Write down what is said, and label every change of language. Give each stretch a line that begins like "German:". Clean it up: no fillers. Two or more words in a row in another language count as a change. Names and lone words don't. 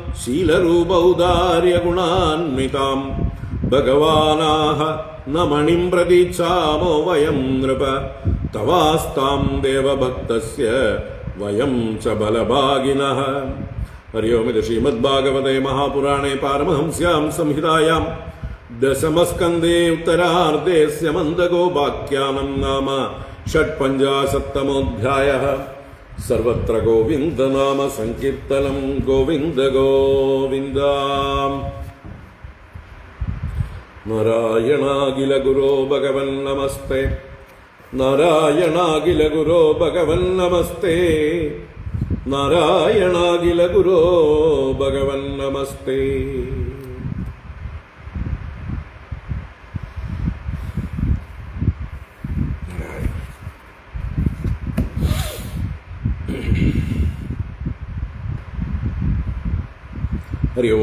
Sanskrit: ശീലരൂപൗദാര്യഗുണാന്വിതാം ഭഗവാനാഹ ന മണിം പ്രതീക്ഷാമോ വയം നൃപ തവാസ്താം ദേവഭക്തസ്യ വയം ച ബലഭാഗിനഃ. ഹരി ഓം. ഇത് ശ്രീമദ്ഭാഗവതേ മഹാപുരാണേ പാരമഹംസ്യാം സംഹിതായാം ദശമസ്കന്ധേ ഉത്തരാർദ്ധേ സ്യമന്തഗോപാഖ്യാനം നാമ षट्पञ्चाशत्तमोऽध्यायः. सर्वत्र गोविन्दनाम सङ्कीर्तनं गोविन्द गोविन्द. नारायणाखिल गुरो भगवन् नमस्ते. नारायणाखिल गुरो भगवन् नमस्ते. നാരായണാഖില ഗുരോ ഭഗവൻ നമസ്തേ. ഹരി ഓം.